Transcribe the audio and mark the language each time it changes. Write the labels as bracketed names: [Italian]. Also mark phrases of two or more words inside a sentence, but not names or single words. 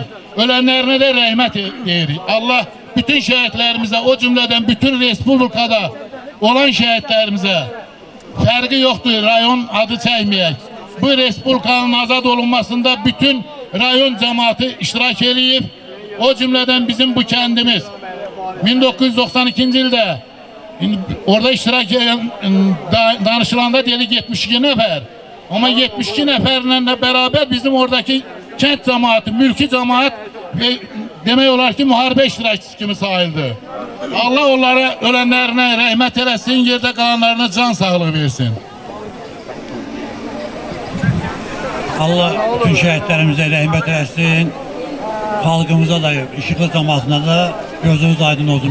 [Azerbaijani] Ölenlerine de rəhmət deyirik. Allah bütün şəhidlərimizə, o cümleden bütün Respublikada olan şəhidlərimizə fərqi yoxdur, rayon adı çəkməyək. Bu Respublikanın azad olunmasında bütün rayon cemaati iştirak edib. O cümleden bizim bu kendimiz 1992 ildə orada iştirak eden danışılanda dedik 72 nəfər. Ama 72 nəfərlə beraber bizim oradaki kent cemaati, mülki cemaat ve demək olar ki müharibə iştirakçısı kimi sayıldı. Allah onlara ölenlerine rəhmət eləsin, yerde kalanlarına can sağlığı versin. Allah bütün şəhidlərimizə rəhmət eləsin. Xalqımıza da, işıqlı cəmaatına da gözünüz aydın olsun.